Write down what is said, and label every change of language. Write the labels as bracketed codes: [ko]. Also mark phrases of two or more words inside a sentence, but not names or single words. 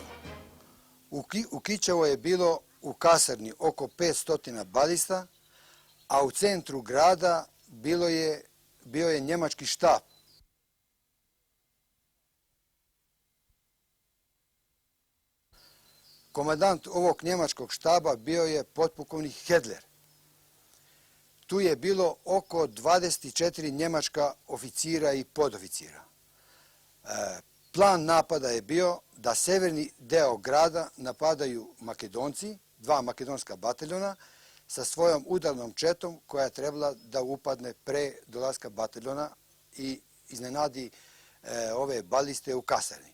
[sr] У Кичево е било у касарни око 500 балиста, а у центру града био е немачки штаб. Командант овог немачког штаба био е подполковник Хедлер. Tu je bilo oko 24 njemačka oficira i podoficira. Plan napada je bio da severni deo grada napadaju Makedonci, 2 makedonska bataljona, sa svojom udarnom četom koja je trebala da upadne pre dolaska bataljona i iznenadi ove baliste u kasarni.